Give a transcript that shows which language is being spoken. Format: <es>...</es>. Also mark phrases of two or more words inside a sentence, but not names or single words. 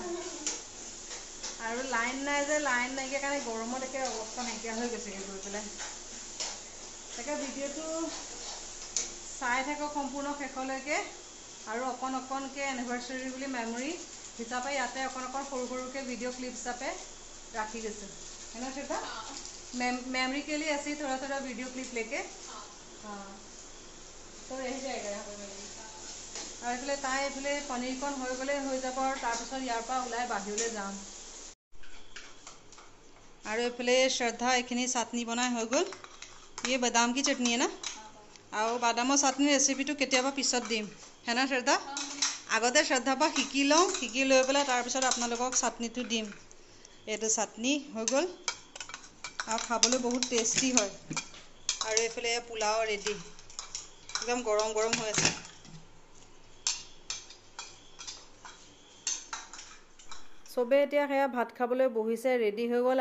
<as>আৰু লাইন নাই যে, লাইন নাইকিয়া কাৰণে গৰমত একে অৱস্থা নাইকিয়া হৈ গৈছেগৈ গৈ পেলাই। তাকে ভিডিঅ'টো চাই থাকক সম্পূৰ্ণ শেষলৈকে। আৰু অকণ অকণকৈ এনিভাৰ্চাৰী বুলি মেমৰি হিচাপে ইয়াতে অকণ অকণ সৰু সৰুকৈ ভিডিঅ' ক্লিপ হিচাপে</as> <hi>राखी गई है ना श्रद्धा? मेमोरी के लिए ऐसे ही थोड़ा थोड़ा वीडियो क्लिप लेके हाँ तो रह जाएगा यहाँ पे मेमोरी।</hi> <as>और এইফালে তাই এইফালে পনীৰকণ হৈ গ'লে হৈ যাব, আৰু তাৰপিছত ইয়াৰ পৰা ওলাই বাহিৰলৈ যাম। আৰু এইফালে শ্ৰদ্ধা এইখিনি চাটনি বনাই হৈ গ'ল।</as> <hi>ये बादाम की चटनी है ना?</hi> <as>আৰু বাদামৰ চাটনিৰ ৰেচিপিটো কেতিয়াবা পিছত দিম,</as> <hi>है ना श्रद्धा?</hi> <as>আগতে শ্ৰদ্ধাৰ পৰা শিকি লওঁ, শিকি লৈ পেলাই তাৰপিছত আপোনালোকক চাটনিটো দিম। এইটো চাটনি হৈ গ'ল আৰু খাবলৈ বহুত টেষ্টি হয়। আৰু এইফালে পোলাও ৰেডি, একদম গৰম গৰম হৈ আছে। চবে এতিয়া সেয়া ভাত খাবলৈ বহিছে, ৰেডি হৈ গ'ল।</as>